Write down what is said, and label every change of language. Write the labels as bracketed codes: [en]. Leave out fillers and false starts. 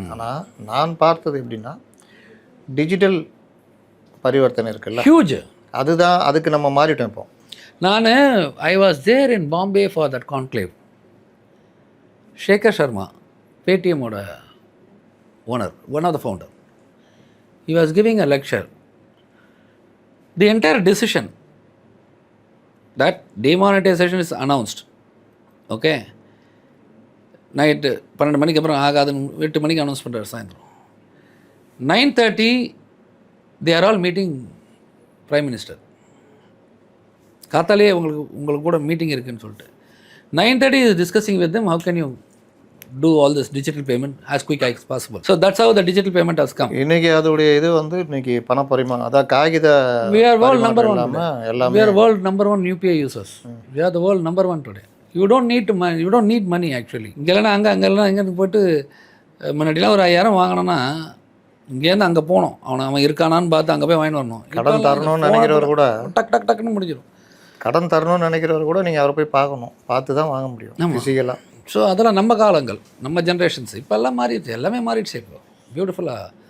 [ta] ஆனால் நான் பார்த்தது எப்படின்னா, டிஜிட்டல் பரிவர்த்தனை இருக்குல்ல, [en] Huge. [ta] அதுதான், அதுக்கு நம்ம மாறிட்டோம் இப்போ. [en] நான் I was there in Bombay for that conclave. Shekhar Sharma, பேடிஎம்மோட owner, one of the founder, he was giving a lecture. The entire decision that demonetization is announced, okay, [ta] night 12 மணிக்கு அப்புறம் ஆகாதுன்னு 8 மணிக்கு அனௌன்ஸ் பண்ணுறாரு. [en] சாயந்தரம் 9:30 they are all meeting Prime Minister. [ta] காத்தாலே உங்களுக்கு கூட meeting இருக்குன்னு சொல்லிட்டு [en] 9:30 is discussing with them how can you do all this digital payment as quick as possible. So that's how the digital payment has come. [ta] இன்னைக்கு அதோடைய இது வந்து இன்னைக்கு பணப்பரிமாணம், அதான் காகித [en] We are world number 1 [ta] எல்லாமே. [en] We are world number 1 UPI users. We are the world number 1 today. You don't need money actually. [ta] இங்கே இல்லைனா அங்கே இல்லைனா இங்கேருந்து போய்ட்டு முன்னாடிலாம் ஒரு 5000 வாங்கினோன்னா இங்கேருந்து அங்கே போகணும், அவன் இருக்கானான்னு பார்த்து அங்கே போய் வாங்கிட்டு வரணும். கடன் தரணும்னு நினைக்கிறவர் கூட டக்குன்னு முடிஞ்சிடும். கடன் தரணும்னு நினைக்கிறவர் கூட நீங்கள் அவரை போய் பார்க்கணும், பார்த்து தான் வாங்க முடியும் ஃபிசிக்கலாக. ஸோ அதெல்லாம் நம்ம காலங்கள், நம்ம ஜென்ரேஷன்ஸ். இப்போ எல்லாம் மாறிடுச்சு, எல்லாமே மாறிடுச்சு இப்போ பியூட்டிஃபுல்லாக.